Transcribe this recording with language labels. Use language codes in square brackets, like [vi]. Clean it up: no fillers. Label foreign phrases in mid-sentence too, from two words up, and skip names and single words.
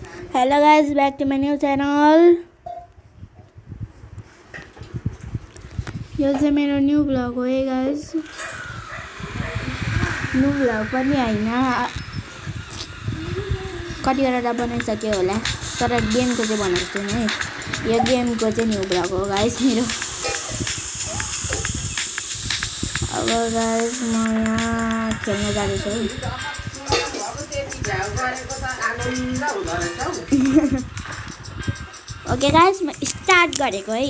[en] Hello guys, back to my new channel. [ne] यो चाहिँ मेरो [en] new vlog [ne] हो है गाइस. [en] new vlog [ne] पनि हैन, कतिवटा बनाइसक्यो होला, तर गेमको चाहिँ भनेको छैन है. यो गेमको चाहिँ [en] new vlog [ne] हो गाइस मेरो. अब गाइस म यहाँ खेल्न जाँदैछु. [en] okay guys, [ne] म स्टार्ट गरेको है.